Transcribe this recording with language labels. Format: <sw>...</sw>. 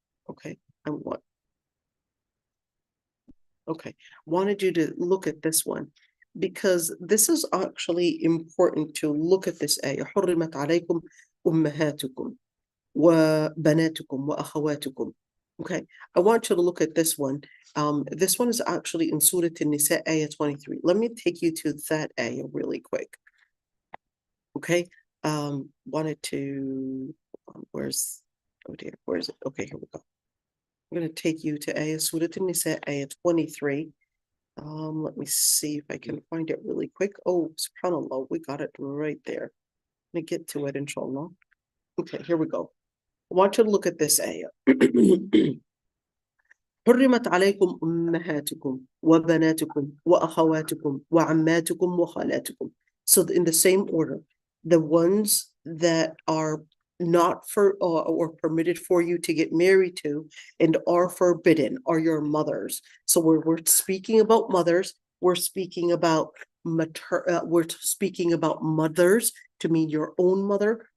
<en>Okay, I want. Okay, wanted you to look at this one because this is actually important to look at this ayah.</en> <ar>حرمت عليكم أمهاتكم وبناتكم وأخواتكم.</ar> <en>Okay, I want you to look at this one. This one is actually in Surah An-Nisa, ayah 23. Let me take you to that ayah really quick. Okay, wanted to, where's, oh dear, where is it? Okay, here we go. I'm going to take you to ayah Surah An-Nisa, ayah 23. Let me see if I can find it really quick. Oh, subhanAllah, we got it right there. Let me get to it, inshallah. Okay, here we go. I want you to look at this ayah.</en> <ar>حرمت عليكم أمهاتكم وبناتكم وأخواتكم وعماتكم وخالاتكم.</ar> <en>So in the same order, the ones that are not for or permitted for you to get married to and are forbidden are your mothers. So we're speaking about mothers, we're speaking about mothers to mean your own mother.</en>